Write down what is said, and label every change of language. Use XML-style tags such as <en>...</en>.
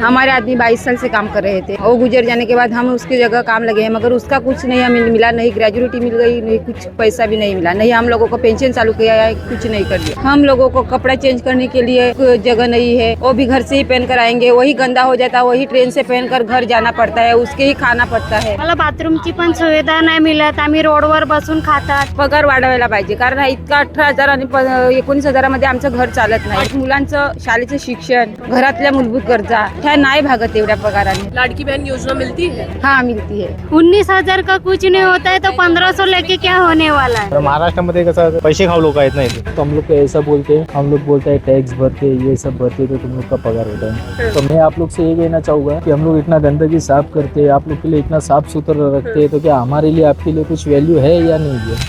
<hi>हमारे आदमी 22 साल से काम कर रहे थे। वो गुजर जाने के बाद हम उसकी जगह काम लगे हैं, मगर उसका कुछ नहीं हमें मिला, नहीं ग्रेजुएटी मिल गई, नहीं कुछ पैसा भी नहीं मिला, नहीं हम लोगों को पेंशन चालू किया है, कुछ नहीं कर दिया। हम लोगों को कपड़ा चेंज करने के लिए कोई जगह नहीं है, वो भी घर से ही पहन कर आएंगे, वही गंदा हो जाता है, वही ट्रेन से पहन कर घर जाना पड़ता है, उसके ही खाना पड़ता है।</hi> <mr>मला बाथरूमची पण सुविधा नाही मिळत, आम्ही रोडवर बसून खातात। पगार वाढवायला पाहिजे, कारण इतका 18,000 आणि 19,000 आमचं घर चालत नाही। मुलांचं शाळेचं शिक्षण, घरातल्या मूलभूत गरजा ह्या नाही भागत एवढ्या पगाराने।</mr> <hi>लाडकी बहन योजना मिलती है? हाँ मिलती है। 19,000 का कुछ नहीं होता है तो 1500 लेके क्या होने वाला है। महाराष्ट्र में</hi> <mr>कसं पैसे खाऊ लोग आहेत नाही,</mr> <hi>तो हम लोग को ऐसा बोलते हैं, हम लोग बोलते हैं टैक्स भरते ये सब भरते तो तुम लोग का पगार होता है। तो मैं आप लोग से ये कहना चाहूँगा कि हम लोग इतना गंदगी साफ करते हैं, आप लोग के लिए इतना साफ सुथरा रखते हैं, तो क्या हमारे लिए आपके लिए कुछ वैल्यू है या नहीं है?</hi>